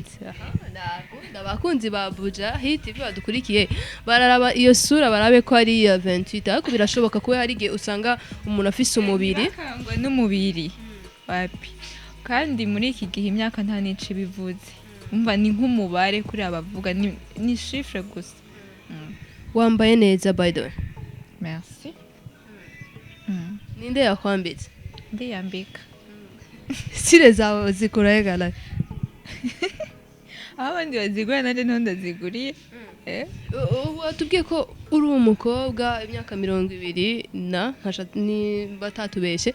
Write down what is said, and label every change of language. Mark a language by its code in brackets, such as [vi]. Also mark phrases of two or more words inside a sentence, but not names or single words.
[rn] Ndabakunzi ba Bujayi TV badukurikiye bararaba iyo sura barabe ko ari ya 28 ariko birashoboka ko hari igihe usanga umuntu afise umubiri akangwa n'umubiri wapi kandi muri iki gihe imyaka nta nici bivuze umva ni nk'umubare kuri abavuga ni chiffre gusa. Wambaye neza [en] by the way. [fr] Merci. [rn] Ninde yakwambitse? Ndiyambika. Sire zawe zikuraye gala. Abandi bazigura nande ndaziguriye. Watubwiye ko uri umukobwa imyaka 20 na ni batatubeshe.